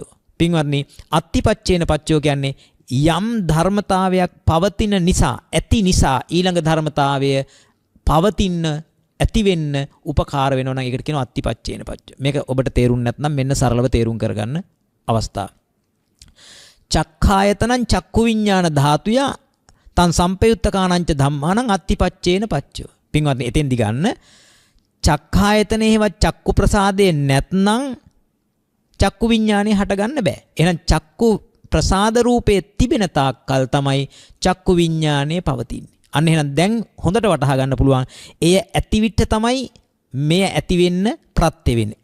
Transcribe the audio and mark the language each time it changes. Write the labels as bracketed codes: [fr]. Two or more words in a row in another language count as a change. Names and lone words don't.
[si] පින්වත්නි [pi] අත්තිපච්චේන පච්චයෝ [si] කියන්නේ යම් ධර්මතාවයක් පවතින නිසා ඇති නිසා ඊළඟ ධර්මතාවය පවතින්න ඇති වෙන්න උපකාර වෙනවා නම් ඒකට කියනවා [pi] අත්තිපච්චේන පච්චය. [si] මේක ඔබට තේරුම් නැත්නම් මෙන්න සරලව තේරුම් කරගන්න අවස්ථාව. [pi] චක්ඛායතනං චක්කු විඤ්ඤාණ ධාතුය තං සම්පයුත්තකානංච ධම්මානං අත්තිපච්චේන පච්චය. [si] පින්වත්නි එතෙන්දි ගන්න චක්ඛායතනේවත් චක්කු ප්‍රසාදේ නැත්නම් චක්කු විඤ්ඤාණය හටගන්න බෑ. එහෙනම් චක්කු ප්‍රසාද රූපයේ තිබෙන තාක්කල් තමයි චක්කු විඤ්ඤාණය පවතින්නේ. අන්න එහෙනම් දැන් හොඳට වටහා ගන්න පුළුවන්. එය ඇති විට තමයි මෙය ඇති වෙන්න ප්‍රත්‍ය වෙන්නේ.